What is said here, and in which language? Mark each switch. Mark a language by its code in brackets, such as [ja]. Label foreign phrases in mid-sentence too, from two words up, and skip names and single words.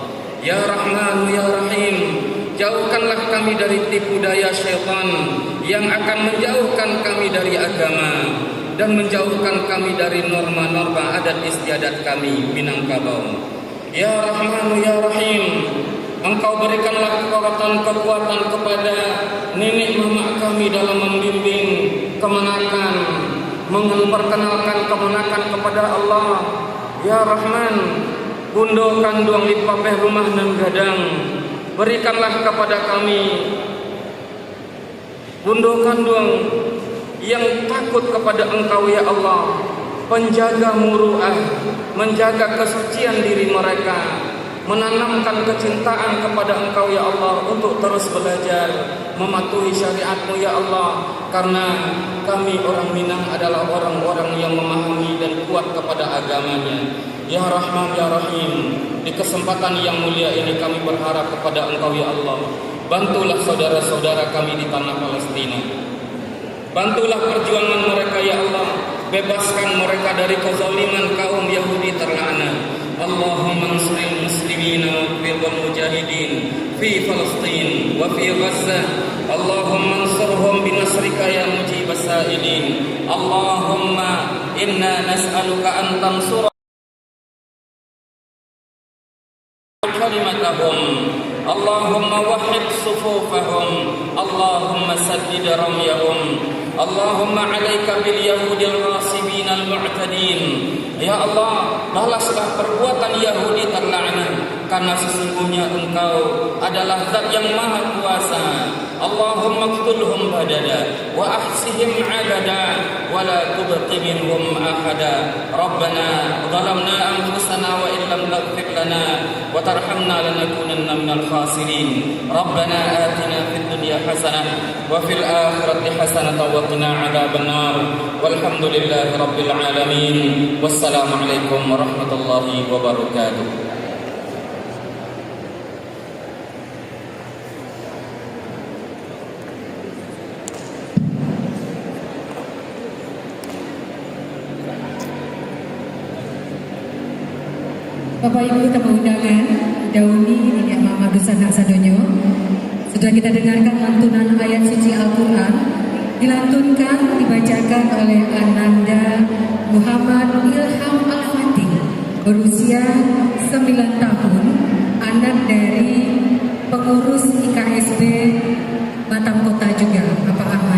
[ar] يا رحمن يا رحيم, [id] jauhkanlah kami dari tipu daya syaitan yang akan menjauhkan kami dari agama dan menjauhkan kami dari norma-norma adat istiadat kami Minangkabau. Ya Rahman ya Rahim, Engkau berikanlah kekuatan kepada nenek mama kami dalam membimbing kemenakan, memperkenalkan kemenakan kepada Allah. [ar] يا رحمن, [min] bundo kanduang lipapeh rumah nan gadang, [id] berikanlah kepada kami bundo kanduang yang takut kepada Engkau [ar] يا الله, [id] penjaga muruah, menjaga kesucian diri mereka, menanamkan kecintaan kepada Engkau [ar] يا الله [id] untuk terus belajar mematuhi syariat-Mu [ar] يا الله, [id] karena kami orang Minang adalah orang-orang yang memahami dan kuat kepada agamanya. [ar] يا رحمن يا رحيم, [id] di kesempatan yang mulia ini kami berharap kepada Engkau [ar] يا الله, [id] bantulah saudara-saudara kami di tanah Palestina, bantulah perjuangan mereka [ar] يا الله, [id] bebaskan mereka dari kezaliman kaum Yahudi terlaknat. [ar] اللهم انصر المسلمين والمجاهدين في فلسطين وفي غزة. اللهم انصرهم بنصرك يا مجيب السائلين. اللهم إنا نسألك أن تنصر كلمتهم. اللهم وحد صفوفهم. اللهم سدد رميهم. اللهم عليك باليهود الغاصبين المعتدين. يا الله, [id] balaslah perbuatan Yahudi terlaknat, karena sesungguhnya Engkau adalah Zat yang Maha Kuasa. [ar] اللهم اقتلهم بددا وأحصهم عددا ولا تبق منهم أحدا. ربنا ظلمنا أنفسنا وإن لم تغفر لنا وترحمنا لنكونن من الخاسرين. ربنا آتنا في الدنيا حسنة وفي الآخرة حسنة وقنا عذاب النار. والحمد لله رب العالمين. والسلام عليكم ورحمة الله وبركاته. [id] Bapak Ibu tamu undangan, Dauni Nenek Mama Dusana Sadonyo, sudah kita dengarkan lantunan ayat suci Al-Quran, dilantunkan, dibacakan oleh Ananda Muhammad Ilham Al-Fatih, berusia 9 tahun, anak dari pengurus IKSB Batam Kota juga, Bapak Ahmad.